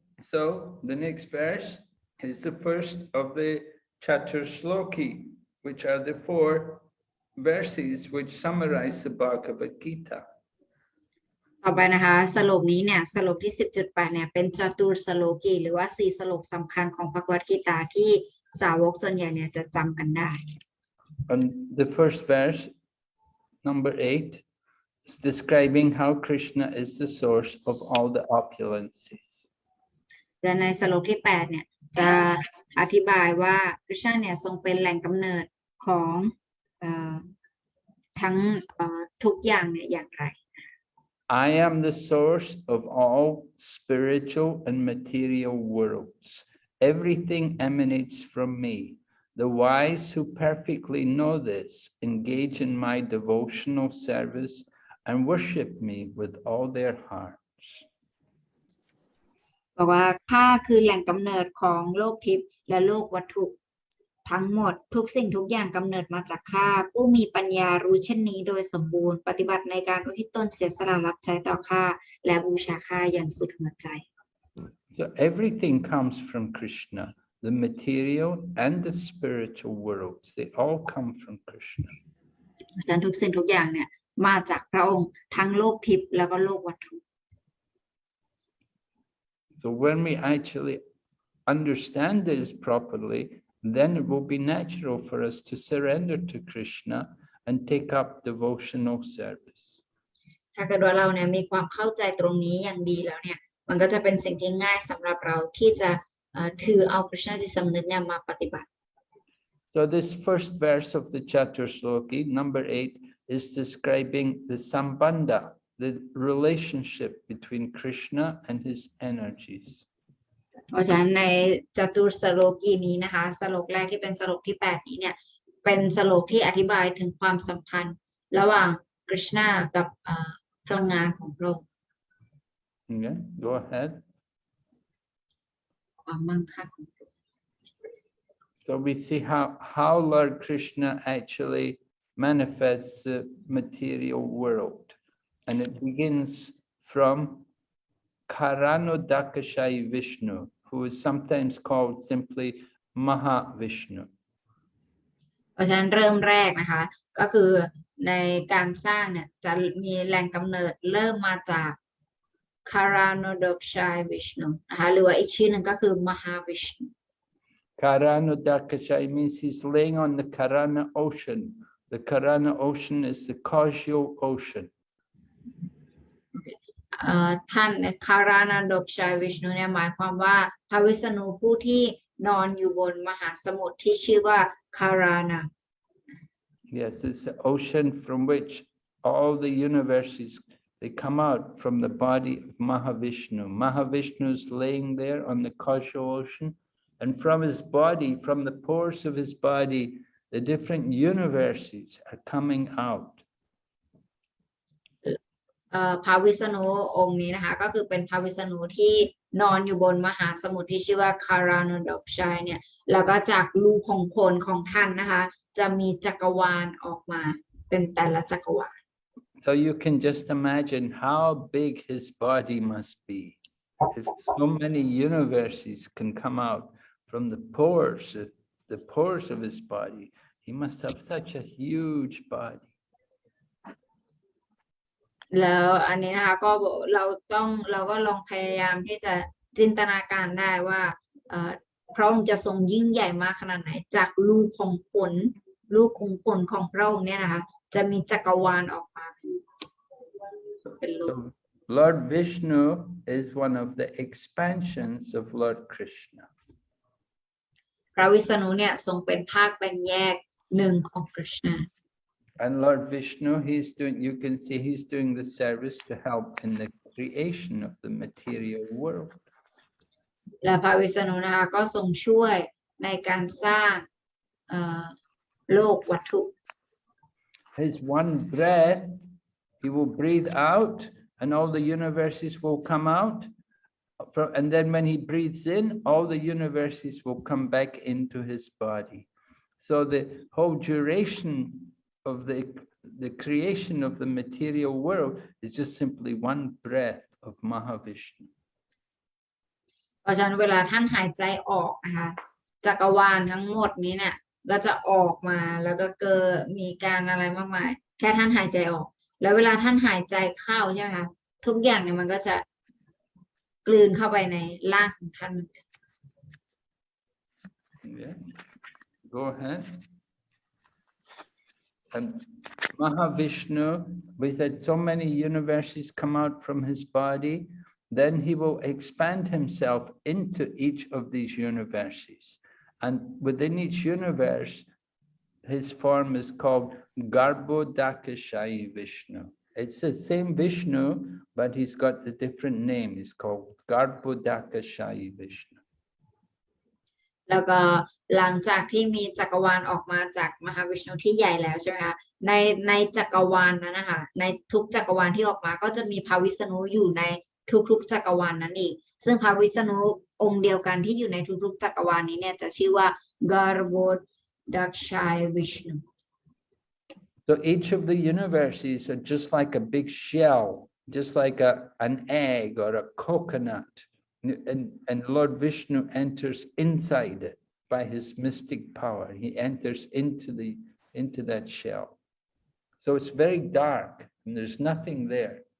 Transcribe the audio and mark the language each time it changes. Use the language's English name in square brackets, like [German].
[English] So the next verse is the first of the Chatur Shloki, which are the 4 verses which summarize the Bhagavad Gita. [Thai] ต่อไปนะคะสโลกนี้เนี่ยสโลกที่ 10.8 เนี่ยเป็นจตุรสโลกีหรือว่า4สโลกสำคัญของพระกวดกีตาที่สาวกส่วนใหญ่เนี่ยจะจำกันได้ [English] And the first verse, number 8, is describing how Krishna is the source of all the opulences. [Thai] และในสโลกที่ 8 เนี่ยจะอธิบายว่าคริชนาเนี่ยทรงเป็นแหล่งกำเนิดของทั้งทุกอย่างเนี่ยอย่างไร [English] I am the source of all spiritual and material worlds. Everything emanates from me. The wise who perfectly know this engage in my devotional service and worship me with all their hearts. [Thai] บอกว่าข้าคือแหล่งกำเนิดของโลกทิพย์และโลกวัตถุทั้งหมดทุกสิ่งทุกอย่างกำเนิดมาจากข้าผู้มีปัญญารู้เช่นนี้โดยสมบูรณ์ปฏิบัติในการอุทิศตนเสียสละรับใช้ต่อข้าและบูชาข้าอย่างสุดหัวใจ [English] So everything comes from Krishna. The material and the spiritual worlds, they all come from Krishna. [Thai] ดังนั้นทุกสิ่งทุกอย่างเนี่ยมาจากพระองค์ทั้งโลกทิพย์แล้วก็โลกวัตถุ [English] So when we actually understand this properly, then it will be natural for us to surrender to Krishna and take up devotional service. [Thai] ถ้าเกิดว่าเราเนี่ยมีความเข้าใจตรงนี้อย่างดีแล้วเนี่ยมันก็จะเป็นสิ่งที่ง่ายสำหรับเราที่จะถือเอาคริชนาจิตสำนึกเนี่ยมาปฏิบัติ [English] So this first verse of the Chatur Shloki, number 8, is describing the sambandha, the relationship between Krishna and his energies. [Thai] เพราะฉะนั้นในจตุรสโลกีนี้นะคะสโลกแรกที่เป็นสโลกที่ 8 นี้เนี่ยเป็นสโลกที่อธิบายถึงความสัมพันธ์ระหว่างคริชนากับพลังงานของพระองค์ [English] Okay, go ahead. [Thai] ความมั่งคั่งของพระองค์ [English] So we see how Lord Krishna actually manifests the material world. And it begins from Karanodakashayi Vishnu, who is sometimes called simply Mahavishnu. [Thai] เพราะฉะนั้นเริ่มแรกนะคะก็คือในการสร้างเนี่ยจะมีแหล่งกำเนิดเริ่มมาจาก Karanodakashayi Vishnu นะคะหรือว่าอีกชื่อหนึ่งก็คือ Mahavishnu [English] Karanodakashayi means he's laying on the Karana ocean. The Karana ocean is the causal ocean. [Thai] ท่านคารานดกชัยวิชนุเนี่ยหมายความว่าพระวิษณุผู้ที่นอนอยู่บนมหาสมุทรที่ชื่อว่าคารานา [English] Yes, it's the ocean from which all the universes, they come out from the body of Mahavishnu. Mahavishnu is laying there on the causal ocean, and from his body, from the pores of his body, the different universes are coming out. [Thai] พระวิษณุองค์นี้นะคะก็คือเป็นพระวิษณุที่นอนอยู่บนมหาสมุทรที่ชื่อว่าคารานดกชัยเนี่ยแล้วก็จากรูของโคนของท่านนะคะจะมีจักรวาลออกมาเป็นแต่ละจักรวาล [English] So you can just imagine how big his body must be. If so many universes can come out from the pores of his body, he must have such a huge body. [Thai] แล้วอันนี้นะคะก็เราก็ลองพยายามที่จะจินตนาการได้ว่าพระองค์จะทรงยิ่งใหญ่มากขนาดไหนจากลูกของขนของพระองค์เนี่ยนะคะจะมีจักรวาลออกมาเป็นลูก [English] So Lord Vishnu is one of the expansions of Lord Krishna. [Thai] พระวิษณุเนี่ยทรงเป็นภาคแบ่งแยกหนึ่งของกฤษณา [English] And Lord Vishnu, you can see he's doing the service to help in the creation of the material world. [Thai] และพระวิษณุนะคะก็ทรงช่วยในการสร้างโลกวัตถุ [English] His one breath, he will breathe out and all the universes will come out. And then when he breathes in, all the universes will come back into his body. So the whole duration of the creation of the material world is just simply one breath of Mahavishnu. [Thai] เพราะฉะนั้นเวลาท่านหายใจออกนะคะจักรวาลทั้งหมดนี้เนี่ยก็จะออกมาแล้วก็เกิดมีการอะไรมากมายแค่ท่านหายใจออกแล้วเวลาท่านหายใจเข้าใช่ไหมคะทุกอย่างเนี่ยมันก็จะกลืนเข้าไปในร่างของท่าน [English] Yeah. Go ahead. And Mahavishnu, with so many universes come out from his body, then he will expand himself into each of these universes. And within each universe, his form is called Garbhodakashayi Vishnu. It's the same Vishnu, but he's got a different name. It's called Garbhodakashayi Vishnu. [Thai] แล้วก็หลังจากที่มีจักรวาลออกมาจากมหาวิษณุที่ใหญ่แล้วใช่ไหมคะในจักรวาลนั้นนะคะในทุกจักรวาลที่ออกมาก็จะมีพระวิษณุอยู่ในทุกๆจักรวาลนั้นอีกซึ่งพระวิษณุองค์เดียวกันที่อยู่ในทุกๆจักรวาลนี้เนี่ยจะชื่อว่า Garbhodakashayi Vishnu. [English] So each of the universes are just like a big shell, just like an egg or a coconut. And Lord Vishnu enters inside it by his mystic power. He enters into that shell. So it's very dark and there's nothing there.